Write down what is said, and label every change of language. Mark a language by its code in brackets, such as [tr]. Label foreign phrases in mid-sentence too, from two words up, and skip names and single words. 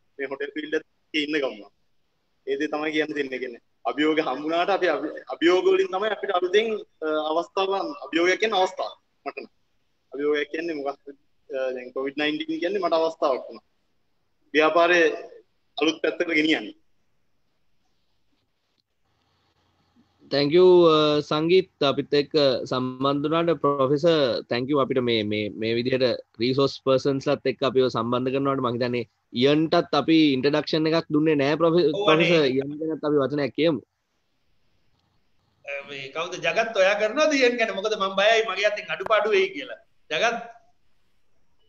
[si] මේ [en] hotel field [si] එකේ ඉන්න ගමන. ඒ දේ තමයි කියන්න දෙන්නේ කියන්නේ. අභියෝග හම්බුනාට අපි අභියෝග වලින් තමයි අපිට අලුතෙන් අවස්ථාවක් අභියෝගයක් කියන්නේ අවස්ථාවක් මට නම්. අභියෝගයක් කියන්නේ මොකක්ද? දැන් COVID-19 කියන්නේ මට අවස්ථාවක් වුණා. ව්‍යාපාරයේ අලුත් පැත්තකට ගෙනියන්න. [en] thank you [si] සංගීත් අපිත් එක්ක සම්බන්ධ වුණාට ප්‍රොෆෙසර් [en] thank you [si] අපිට මේ විදිහට [en] resource persons [si] එක්ක අපිව සම්බන්ධ කරනවාට මම හිතන්නේ ඉයන්ටත් අපි ඉන්ට්‍රොඩක්ෂන් එකක් දුන්නේ නැහැ ප්‍රොෆෙසර් ඉයන් ගැනත් අපි වචනයක් කියමු. මේ කවුද ජගත් ඔයා කරනවද ඉයන් ගැන? මොකද මම බයයි මගේ අතින් අඩුපාඩු වෙයි කියලා.